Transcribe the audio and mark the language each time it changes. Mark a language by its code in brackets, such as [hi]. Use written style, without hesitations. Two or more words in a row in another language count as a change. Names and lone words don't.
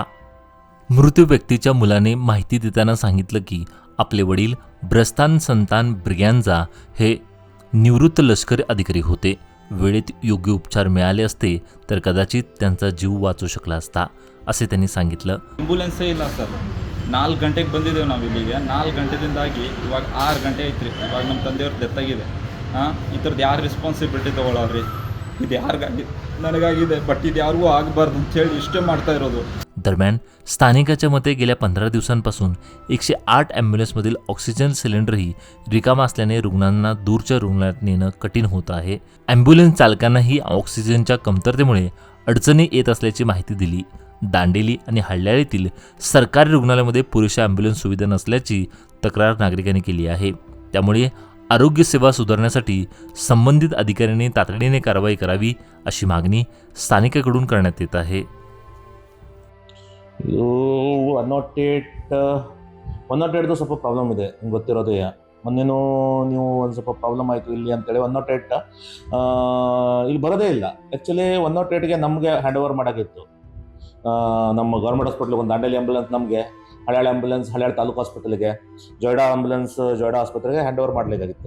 [mr] मृत्यू व्यक्तीच्या मुलाने माहिती देताना सांगितलं की आपले वडील ब्रस्तान संतान ब्रिग्यांजा हे निवृत्त लष्करी अधिकारी होते. वेळेत योग्य उपचार मिळाले असते तर कदाचित त्यांचा जीव वाचू शकला असता, असे त्यांनी सांगितलं. [kn] ಆಂಬುಲೆನ್ಸೇ ಇಲ್ಲ ಸರ್. 4 ಗಂಟೆಗೆ ಬಂದಿದ್ದೇವೆ ನಾವು ಇಲ್ಲಿಗೆ. 4 ಗಂಟೆದಿಂದಾಗಿ ಇವಾಗ 6 ಗಂಟೆ ಐತ್ರಿ. ಇವಾಗ ನಮ್ಮ ತಂದೆಯವ್ರ ಡೆತ್ ಆಗಿದೆ. ಇದ್ರದ್ದು ಯಾರು ರೆಸ್ಪಾನ್ಸಿಬಿಲಿಟಿ ತೊಗೊಳೋರಿ? ಇದು ಯಾರಿಗಾಗಿದೆ? ನನಗಾಗಿದೆ, ಬಟ್ ಇದು ಯಾರಿಗೂ ಆಗಬಾರ್ದು ಅಂತೇಳಿ ಇಷ್ಟೇ ಮಾಡ್ತಾ ಇರೋದು. [mr] दरम्यान स्थानिकाच्या मते गेल्या 15 दिवसांपासून 108 ॲम्ब्युलन्समधील ऑक्सिजन सिलेंडरही रिकामा असल्याने रुग्णांना दूरच्या रुग्णालयात नेणं कठीण होत आहे. ॲम्ब्युलन्स चालकांनाही ऑक्सिजनच्या कमतरतेमुळे अडचणी येत असल्याची माहिती दिली. दांडेली आणि हल्याळ येथील सरकारी रुग्णालयामध्ये पुरेशा ॲम्ब्युलन्स सुविधा नसल्याची तक्रार नागरिकांनी केली आहे. त्यामुळे आरोग्य सेवा सुधारण्यासाठी संबंधित अधिकाऱ्यांनी तातडीने कारवाई करावी अशी मागणी स्थानिकांकडून करण्यात येत आहे. [kn] ಇದು 108ದು ಸ್ವಲ್ಪ ಪ್ರಾಬ್ಲಮ್ ಇದೆ, ನಿಮ್ಗೆ ಗೊತ್ತಿರೋದೇ. ಮೊನ್ನೆನೂ ನೀವು ಒಂದು ಸ್ವಲ್ಪ ಪ್ರಾಬ್ಲಮ್ ಆಯಿತು ಇಲ್ಲಿ ಅಂತೇಳಿ 108 ಇಲ್ಲಿ ಬರೋದೇ ಇಲ್ಲ. ಆ್ಯಕ್ಚುಲಿ 108ಗೆ ನಮಗೆ [en] hand over [kn] ಮಾಡೋಕ್ಕಿತ್ತು. ನಮ್ಮ [en] government hospitalige [kn] ಒಂದು ದಾಂಡೇಲಿ ಆಂಬುಲೆನ್ಸ್, ನಮಗೆ ಹಳ್ಯಾಳ ಆಂಬುಲೆನ್ಸ್ ಹಳ್ಯಾಳ ತಾಲೂಕು ಹಾಸ್ಪಿಟಲ್ಗೆ, ಜೊಯ್ಡಾ ಆಂಬುಲೆನ್ಸ್ ಜೊಯ್ಡಾ ಆಸ್ಪತ್ರೆಗೆ [en] hand over [kn] ಮಾಡಬೇಕಾಗಿತ್ತು.